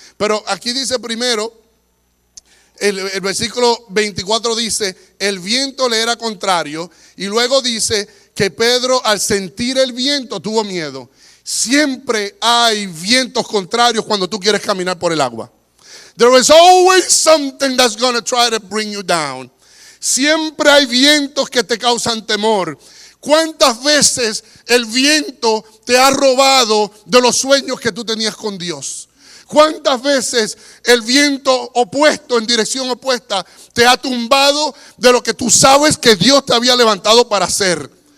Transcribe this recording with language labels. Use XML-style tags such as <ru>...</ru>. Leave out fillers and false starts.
<es>Pero aquí dice primero, el versículo 24 dice, el viento le era contrario. Y luego dice que Pedro, al sentir el viento, tuvo miedo. Siempre hay vientos contrarios cuando tú quieres caminar por el agua.</es> <en>There is always something that's going to try to bring you down.</en> <es>Siempre hay vientos que te causan temor. ¿Cuántas veces el viento te ha robado de los sueños que tú tenías con Dios? ¿Cuántas veces el viento opuesto, en dirección opuesta, te ha tumbado de lo que tú sabes que Dios te había levantado para hacer?</es>